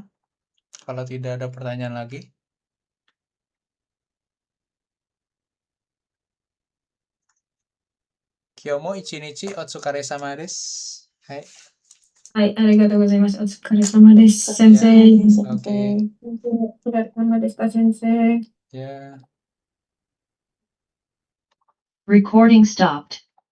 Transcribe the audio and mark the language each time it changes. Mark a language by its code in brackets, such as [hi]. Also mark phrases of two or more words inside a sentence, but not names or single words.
[id] Kalau tidak ada pertanyaan lagi. [ja] 今日も一日お疲れ様です. Hai. Hai, ありがとうございます. お疲れ様です、先生. [id] Oke. [ja] お疲れ様です、先生. [id] Ya. [en] Recording stopped.